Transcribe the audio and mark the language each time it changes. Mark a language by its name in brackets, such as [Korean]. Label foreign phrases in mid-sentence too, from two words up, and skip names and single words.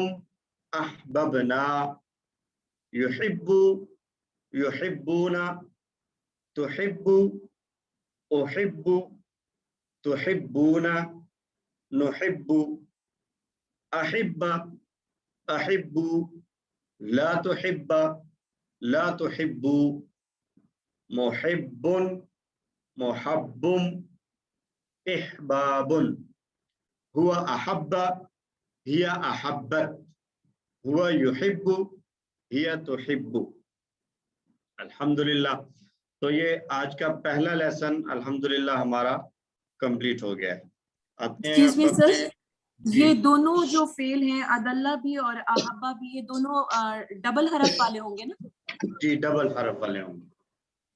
[Arabic] أحببنا يحبُّ يحبّون تحبُّ أحبُّ تحبّون نحبُّ أحبَّ أحبُّ لا تحبَّ لا تحبُّ محبٌّ محبٌّ إحبابٌ. هو أحبَّ هي أحبَّت هو يحبُّ هي تحبُّ. अल्हम्दुलिल्लाह। [Hindi] तो ये आज का पहला लेसन अल्हम्दुलिल्लाह हमारा कंप्लीट हो गया है। आते हैं [English] excuse me [Hindi] अब अपने सर, ये दोनों जो फेल हैं अदल्ला भी और अहब्बा भी, ये दोनों डबल हरफ वाले होंगे ना? जी डबल हरफ वाले होंगे